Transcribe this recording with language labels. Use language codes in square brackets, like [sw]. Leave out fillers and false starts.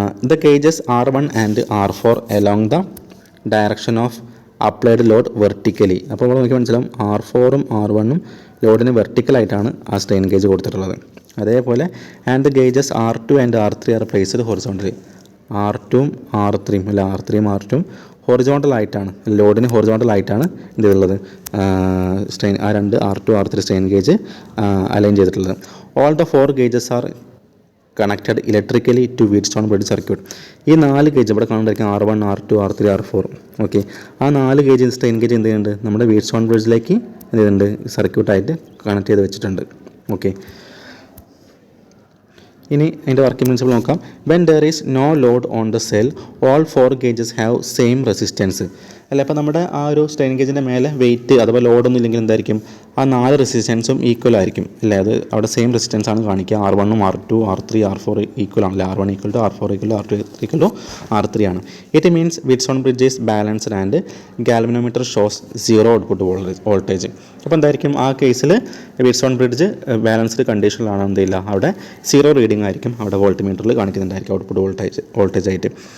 [en] The cages R1 and R4 along the direction of applied load vertically. [ml] അപ്പോൾ നമ്മൾ നോക്കി മനസ്സിലാവും R4ഉം R1ഉം ലോഡിന് വെർട്ടിക്കലായിട്ടാണ് ആ സ്ട്രെയിൻ ഗേജ് കൊടുത്തിട്ടുള്ളത്. അതേപോലെ [en] And the gauges R2 and R3 are placed horizontally. [ml] R2ഉം R3ഉം അല്ല R3ഉം R2ഉം ഹൊറിസോണ്ടലായിട്ടാണ്, ലോഡിന് ഹൊറിസോണ്ടലായിട്ടാണ് എന്ത് ചെയ്തിട്ടുള്ളത്, സ്ട്രെയിൻ ആ രണ്ട് R2 R3 strain gauge align ചെയ്തിട്ടുള്ളത്. [en] All the 4 gauges are connected electrically to Wheatstone bridge circuit. [ml] ഈ 4 ഗേജ് ഇവിടെ കാണുന്നതായിരിക്കും R1, R2, R3, R4. Okay, ആ 4 ഗേജ് സ്ട്രെയിൻ ഗേജ് എന്ത് ചെയ്യുന്നുണ്ട്, നമ്മുടെ വീറ്റ്സ്റ്റോൺ ബ്രിഡ്ജിലേക്ക് എന്ത് ചെയ്യുന്നുണ്ട്, സർക്യൂട്ടായിട്ട് കണക്ട് ചെയ്ത് വെച്ചിട്ടുണ്ട്. ഓക്കെ, ഇനി അതിൻ്റെ വർക്കിംഗ് പ്രിൻസിപ്പിൾ നോക്കാം. [en] When there is no load on the cell all 4 gauges have same resistance. [ml] അല്ല, അപ്പോൾ നമ്മുടെ ആ ഒരു സ്ട്രെയിൻ ഗേജിൻ്റെ മേലെ വെയിറ്റ് അഥവാ ലോഡൊന്നും ഇല്ലെങ്കിൽ എന്തായിരിക്കും, ആ 4 റെസിസ്റ്റൻസും ഈക്വൽ ആയിരിക്കും അല്ലേ. അത് അവിടെ സെയിം റെസിസ്റ്റൻസ് ആണ് കാണിക്കുക. R1ഉം R2, R3, R4 ഈക്വൽ ആണല്ലേ. [en] R1 equal to R4 equal to R2 equal to R3 [ml] ആണ്. [en] It means Wheatstone bridge is balanced and galvanometer shows 0 output voltage. [ml] അപ്പോൾ എന്തായിരിക്കും ആ കേസിൽ വീറ്റ്സ്റ്റോൺ ബ്രിഡ്ജ് ബാലൻസ്ഡ് കണ്ടീഷനിലാണ് എന്തില്ല, അവിടെ 0 റീഡിംഗ് ആയിരിക്കും അവിടെ വോൾട്ട്മീറ്ററിൽ കാണിക്കുന്നുണ്ടായിരിക്കും ഔട്ട്പുട്ട് വോൾട്ടേജ് ആയിട്ട്.